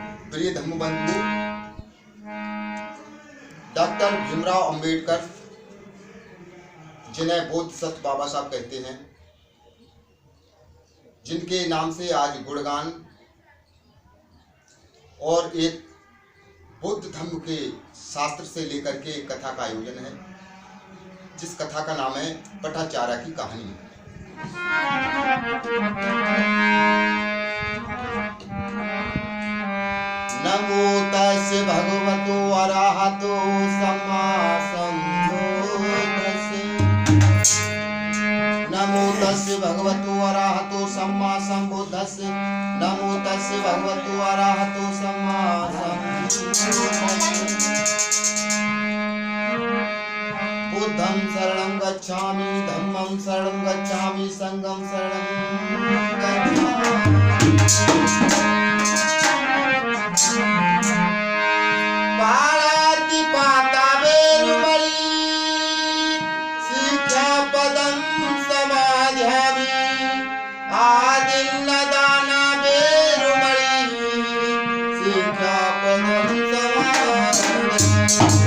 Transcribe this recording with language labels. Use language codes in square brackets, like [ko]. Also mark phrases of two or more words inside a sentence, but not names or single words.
[hi] प्रिय धम्मबंधु डॉक्टर भीमराव अंबेडकर, जिन्हें बोधिसत्व बाबा साहब कहते हैं, जिनके नाम से आज गुणगान और एक बुद्ध धर्म के शास्त्र से लेकर के एक कथा का आयोजन है, जिस कथा का नाम है पटाचारा की कहानी। [pi] नमो तस्य भगवतो अरहतो सम्मा सम्बुद्धस्से। नमो तस्य भगवतो अरहतो सम्मा सम्बुद्धस्से। नमो तस्य भगवतो अरहतो सम्मा सम्बुद्धस्से। बुद्धं शरणं गच्छामि, धम्मं शरणं गच्छामि, संघं शरणं गच्छामि। पाणाति पाता बेरुमणि, शिक्षापदं समाध्यामि। आदिन्नदाना बेरुमणि, शिक्षापदं समाध्यामि।